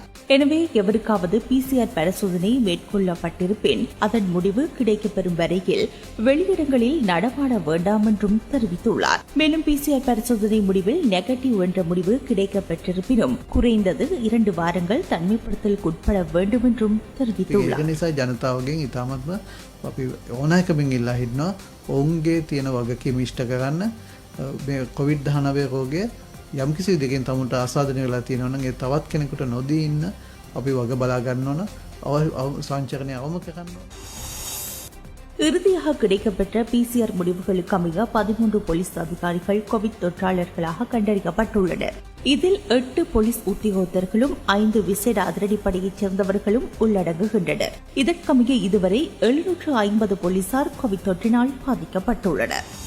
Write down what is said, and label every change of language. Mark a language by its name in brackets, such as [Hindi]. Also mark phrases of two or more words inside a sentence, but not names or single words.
[Tamil] எனவே எவருக்காவது PCR பரிசோதனை மேற்கொள்ளப்பட்டிருப்பின் அதன் முடிவு கிடைக்கப்பெறும் வரையில் வெளியிடங்களில் நடமாட வேண்டாம் என்றும் தெரிவித்துள்ளார். மேலும் PCR பரிசோதனை முடிவில் நெகட்டிவ் என்ற முடிவு கிடைக்கப்பெற்றிருப்பினும் குறைந்தது 2 வாரங்கள் தனிமைப்படுத்தல் உட்பட வேண்டும் என்றும் தெரிவித்துள்ளார். [Sinhala] අපි ඕනෑකමින් ඉල්ලා හිටනවා ඔවුන්ගේ තියෙන වගකීම ඉෂ්ට කරන්න මේ COVID-19 රෝගය යම්කිසි විදිහකින් තමුන්ට ආසාදනය වෙලා තියෙනවා නම් ඒ තවත් කෙනෙකුට නොදී ඉන්න අපි වග බලා ගන්න ඕන සංචරණය අවම කරන්න ඕන. [Tamil] இறுதியாக கிடைக்கப்பெற்ற PCR முடிவுகளுக்கு அமைய 13 போலீஸ் அதிகாரிகள் கோவிட் தொற்றாளர்களாக கண்டறியப்பட்டுள்ளனர். இதில் 8 போலீஸ் உத்தியோகத்தர்களும் 5 விசேட அதிரடிப்படையைச் சேர்ந்தவர்களும் உள்ளடங்குகின்றனர். இதற்கமைய இதுவரை 750 போலீசார் கோவிட் தொற்றினால் பாதிக்கப்பட்டுள்ளனர்.